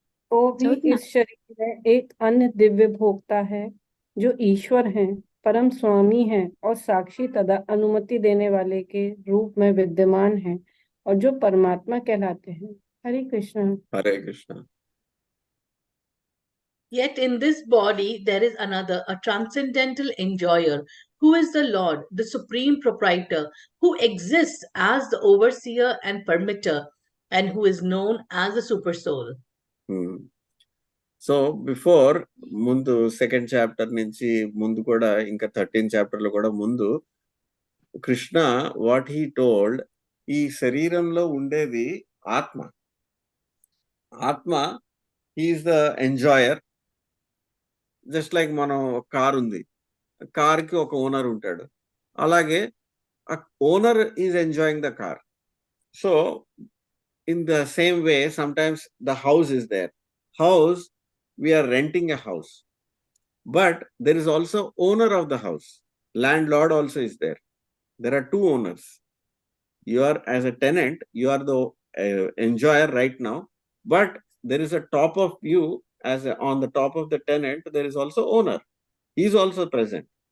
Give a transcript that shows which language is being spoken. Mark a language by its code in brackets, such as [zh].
[hi] तो भी इस शरीर में एक अन्य दिव्य भोक्ता है जो ईश्वर हैं, परम स्वामी हैं और साक्षी तथा अनुमति देने वाले के रूप में विद्यमान हैं और जो परमात्मा कहलाते हैं. हरे कृष्णा. हरे Krishna. [en] Yet in this body there is another, a transcendental enjoyer, who is the Lord, the supreme proprietor, who exists as the overseer and permitter, and who is known as the super soul. So before [te] ముందు second chapter నుంచి ముందు కూడా ఇంకా 13 చాప్టర్లో కూడా ముందు Krishna [en] what he told, [te] ఈ శరీరంలో ఉండేది ఆత్మ. ఆత్మ [en] He is the enjoyer. [te] Just like మనం కార్ ఉంది, కార్కి ఒక ఓనర్ ఉంటాడు, అలాగే ఆ [en] Owner is enjoying the car. So in the same way sometimes the house is there. House, we are renting a house, but there is also owner of the house. Landlord also is there. There are two owners. You are as a tenant, you are the enjoyer right now, but there is a top of you on the top of the tenant there is also owner. He is also present.